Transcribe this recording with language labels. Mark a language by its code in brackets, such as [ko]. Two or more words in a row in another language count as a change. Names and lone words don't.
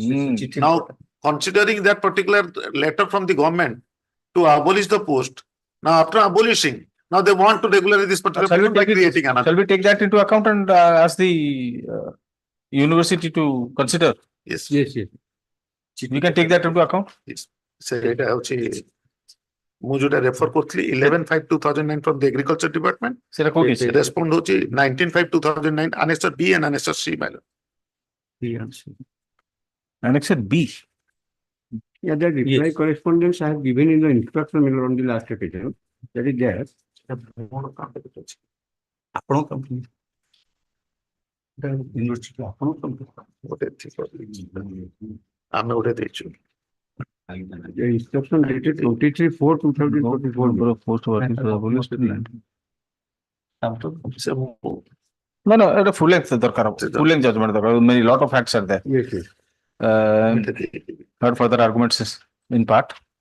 [en] Now, considering that particular letter from the government to abolish the post, now after abolishing, now they want to regularize this particular post by creating another. Shall we take that into account and ask the university to consider? Yes. We can take that into account. [or] ସେଇଟା ହେଉଛି ମୁଁ ଯୋଉଟା ରେଫର କରୁଥିଲି 11/5/2009 [en] from the agriculture department. [or] ସେଟା କୋଉଠି ଅଛି? [en] Respond ହେଉଛି 19/5/2009 annexure B and annexure C, my lord. Annexure B. Yeah, that reply correspondence I have given in the instruction manual on the last occasion. That is there. ଆପଣଙ୍କ company university ଆପଣଙ୍କ company [or] ଗୋଟେ ଥିବ ଆମେ ଗୋଟେ ଦେଇଛୁ [en] The instruction dated 23/4/2024. Post working for abolished. [or] ସେ [en] No, it's a full length full length judgment. Many lot of facts are there. Yes. Heard further arguments in part.